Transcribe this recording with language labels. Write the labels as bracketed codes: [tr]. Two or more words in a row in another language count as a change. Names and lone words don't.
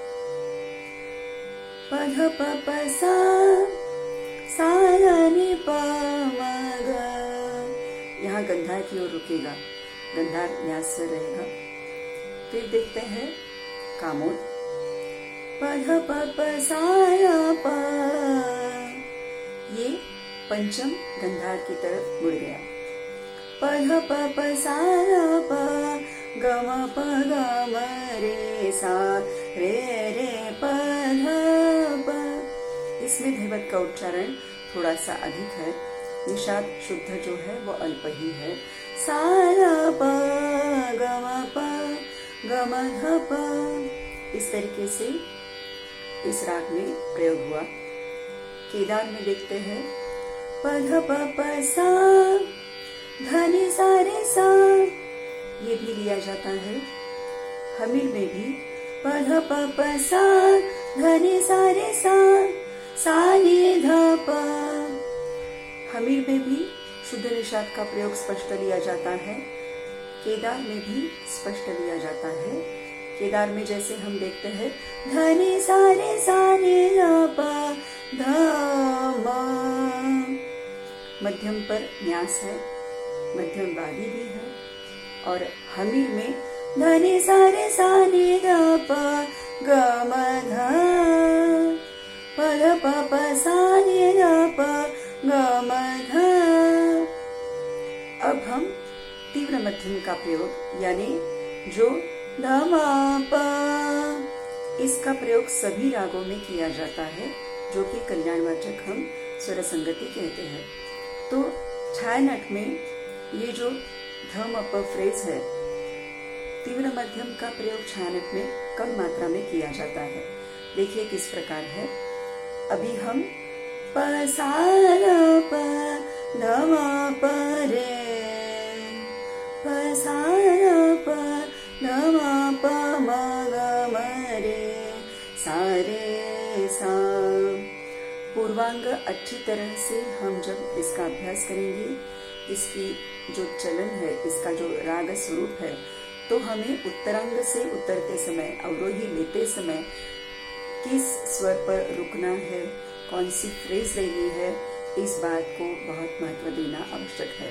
[hi] पध पप सा सा र नि प म ग, यहाँ गंधार की ओर रुकेगा, गंधार न्यास से रहेगा। फिर देखते हैं कामोद। पध पप सा र प, ये पंचम गंधार की तरफ मुड़ गया। पध पप सा र प ग म प ग म रे सा रे रे प ध प। इसमें धैवत का उच्चारण थोड़ा सा अधिक है। निषाद शुद्ध जो है वो अल्प ही है। सा र प ग म प ग म ध प। इस तरीके से इस राग में प्रयोग हुआ। केदार में देखते हैं पध पप सा ध नि सा रे सा, ये भी लिया जाता है। हमीर में भी पध पप सा ध नि सा रे सा सा नि ध प। हमीर में भी शुद्ध निषाद का प्रयोग स्पष्ट लिया जाता है। केदार में भी स्पष्ट लिया जाता है। केदार में जैसे हम देखते हैं ध नि सा रे सा नि ध प ध म, मध्यम पर न्यास है, मध्यम वादी भी है। और हमीर में ध नि सा रे सा नि ध प ग म ध, पध पप सा नि ध प ग म ध। अब हम तीव्र मध्यम का प्रयोग यानी जो ध म प, इसका प्रयोग सभी रागों में किया जाता है, जो कि कल्याणवाचक हम स्वर संगति कहते हैं। तो छायानट में ये जो ध म प फ्रेज है, तीव्र मध्यम का प्रयोग छायानट में कम मात्रा में किया जाता है। देखिए किस प्रकार है। अभी हम प सा र प ध म प रे, प सा र प ध म प म ग म रे सा रे सा। पूर्वांग अच्छी तरह से हम जब इसका अभ्यास करेंगे, इसकी जो चलन है, इसका जो राग स्वरूप है, तो हमें उत्तरांग से उतरते समय, अवरोही लेते समय किस स्वर पर रुकना है, कौन सी फ्रेज लेनी है, इस बात को बहुत महत्व देना आवश्यक है।